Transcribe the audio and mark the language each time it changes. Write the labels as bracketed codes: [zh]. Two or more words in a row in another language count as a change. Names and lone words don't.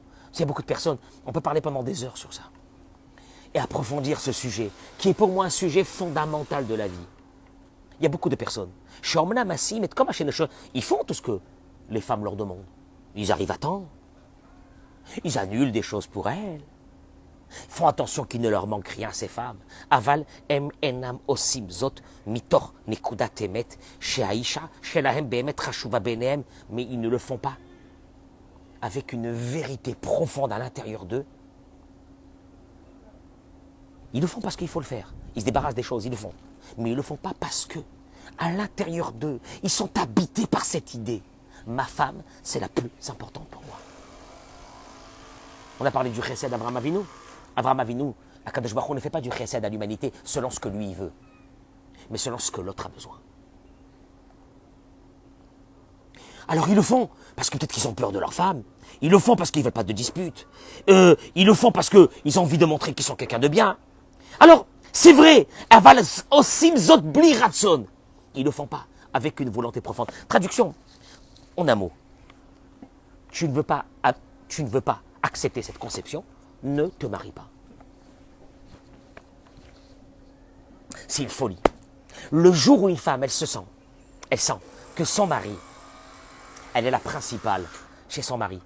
[fr] Il y a beaucoup de personnes, on peut parler pendant des heures sur ça. Et approfondir ce sujet, qui est pour moi un sujet fondamental de la vie. Il y a beaucoup de personnes. Ils font tout ce que les femmes leur demandent. Ils arrivent à temps. Ils annulent des choses pour elles. Font attention qu'il ne leur manque rien, ces femmes. [he] אבל הם אינם עושים זאת מתוך נקודת אמת שהאישה שלהם באמת חשובה בעיניהם, [fr] mais ils ne le font pas avec une vérité profonde à l'intérieur d'eux. Ils le font parce qu'il faut le faire. Ils se débarrassent des choses, ils le font. Mais ils ne le font pas parce que, à l'intérieur d'eux, ils sont habités par cette idée. Ma femme, c'est la plus importante pour moi. On a parlé du chesed d'Abraham Avinu. Abraham Avinu, [he] הקדוש ברוך הוא [fr] ne fait pas du chesed à l'humanité selon ce que lui veut, mais selon ce que l'autre a besoin. Alors ils le font parce que peut-être qu'ils ont peur de leur femme. Ils le font parce qu'ils ne veulent pas de dispute. Ils le font parce qu'ils ont envie de montrer qu'ils sont quelqu'un de bien. Alors, c'est vrai, [he] אבל עושים זאת בלי רצון. [fr] Ils ne le font pas avec une volonté profonde. Traduction, en un mot. Tu ne veux pas accepter cette conception, ne te marie pas. C'est une folie. Le jour où une femme, elle sent que son mari, elle est la principale chez son mari.